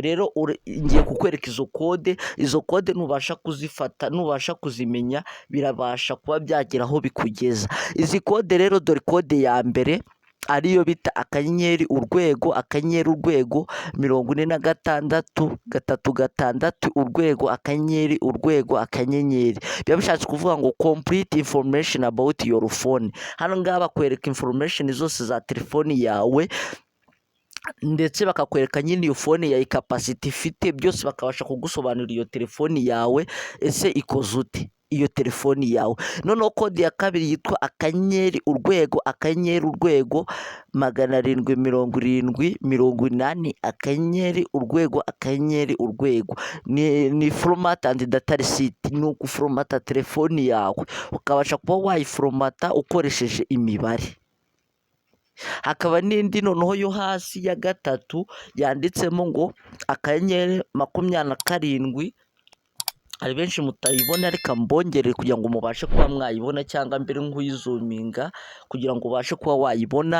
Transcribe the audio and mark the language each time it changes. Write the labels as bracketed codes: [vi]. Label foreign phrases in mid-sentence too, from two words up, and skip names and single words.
[rw] Rero ngiye kukwereka izo kode nubasha kuzifata, nubasha kuzimenya, birabasha kuba byagera aho bikugeza. Izi kode rero, dore kode ya mbere ariyo bita akanyenyeri urwego 46 urwego akanyenyeri. Biba bishatse kuvuga ngo [en] complete information about your phone. [rw] Hano ngaha bakwereka information zose za telefoni yawe, ndetse bakakwereka nyine iyo phone ya capacity ifite, byose bakabasha kugusobanurira iyo telefoni yawe ese ikoze ute iyo telefoni yawe. Noneho kode ya kabiri yitwa akanyenyeri urwego 77080 urwego ni [en] format and data receipt, [rw] ni ukuforomata telefoni yawe, ukabasha kuba wayiforomata ukoresheje imibare. Hakaba n'indi noneho yo hasi ya gatatu yanditsemo ngo akanyenyeri 27, hari benshi mutayibona, reka mbongerere kugira ngo mubashe kuba mwayibona, cyangwa mbere nk'uyizuminga kugira ngo ubashe kuba wayibona.